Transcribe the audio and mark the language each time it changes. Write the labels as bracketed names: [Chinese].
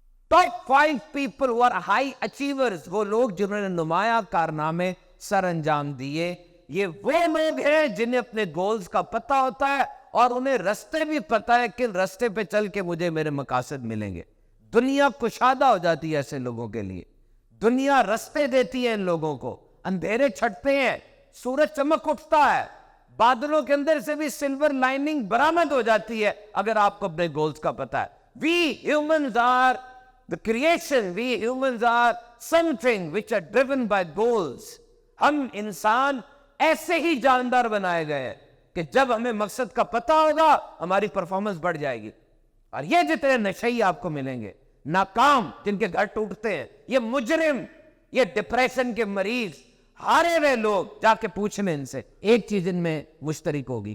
[English] top 5 people who are high achievers, [Urdu] وہ لوگ جنہوں نے نمایاں کارنامے سر انجام دیے, یہ وہ لوگ ہیں جنہیں اپنے گولز کا پتہ ہوتا ہے اور انہیں رستے بھی پتہ ہے کہ رستے پہ چل کے مجھے میرے مقاصد ملیں گے. دنیا کشادہ ہو جاتی ہے ایسے لوگوں کے لیے, دنیا رستے دیتی ہے ان لوگوں کو. اندھیرے چھٹتے ہیں, سورج چمک اٹھتا ہے, بادلوں کے اندر سے بھی سلور لائننگ برآمد ہو جاتی ہے اگر آپ کو اپنے گولز کا پتہ ہے. [English] We humans are the creation, we humans are something which are driven by goals. [Urdu] ہم انسان ایسے ہی جاندار بنائے گئے ہیں کہ جب ہمیں مقصد کا پتہ ہوگا ہماری پرفارمنس بڑھ جائے گی. اور یہ جتنے نشئی آپ کو ملیں گے, ناکام جن کے گھر ٹوٹتے ہیں, یہ مجرم, یہ ڈپریشن کے مریض, ہارے ہوئے لوگ, جا کے پوچھ لیں ان سے, ایک چیز ان میں مشترک ہوگی.